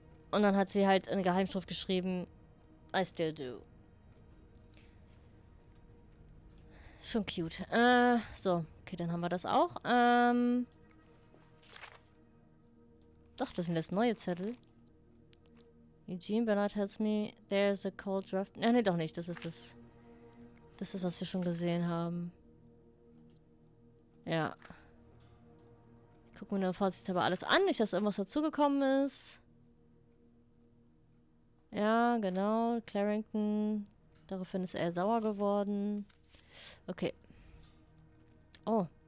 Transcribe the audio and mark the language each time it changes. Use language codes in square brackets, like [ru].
[de] Und dann hat sie halt eine Geheimschrift geschrieben. [en] I still do. [de] Schon cute. So. Okay, dann haben wir das auch. Doch, das sind jetzt neue Zettel. [en] Eugene Bernard tells me there's a cold draft. [de] Nee, doch nicht. Das ist das. Das ist, was wir schon gesehen haben. Ja. Ich gucke mir nur vorsichtshalber alles an. Nicht, dass irgendwas dazugekommen ist. Ja, genau. Clarrington. Daraufhin ist er sauer geworden. Okay. Oh.